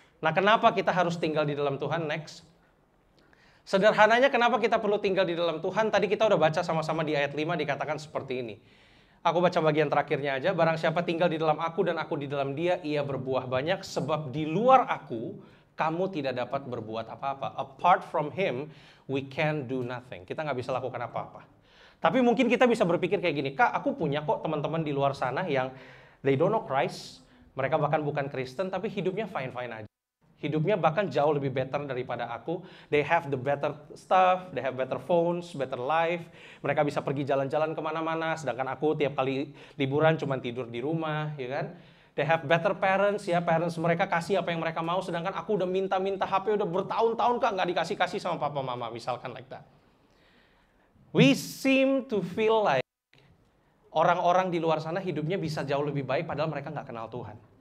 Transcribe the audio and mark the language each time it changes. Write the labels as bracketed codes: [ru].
[id] Nah, kenapa kita harus tinggal di dalam Tuhan? Next. Sederhananya kenapa kita perlu tinggal di dalam Tuhan? Tadi kita udah baca sama-sama di ayat 5 dikatakan seperti ini. Aku baca bagian terakhirnya aja. Barang siapa tinggal di dalam aku dan aku di dalam dia, ia berbuah banyak. Sebab di luar aku, kamu tidak dapat berbuat apa-apa. [en] Apart from him, we can do nothing. [id] Kita nggak bisa lakukan apa-apa. Tapi mungkin kita bisa berpikir kayak gini, Kak, aku punya kok teman-teman di luar sana yang [en] they don't know Christ. [id] Mereka bahkan bukan Kristen, tapi hidupnya fine-fine aja. Hidupnya bahkan jauh lebih better daripada aku. [en] They have the better stuff, they have better phones, better life. [id] Mereka bisa pergi jalan-jalan kemana-mana, sedangkan aku tiap kali liburan cuma tidur di rumah, ya kan? [en] They have better parents, [id] ya, parents mereka kasih apa yang mereka mau, sedangkan aku udah minta-minta HP udah bertahun-tahun Kak, nggak dikasih-kasih sama papa mama, misalkan [en] like that. We seem to feel like [id] orang-orang di luar sana hidupnya bisa jauh lebih baik padahal mereka nggak kenal Tuhan.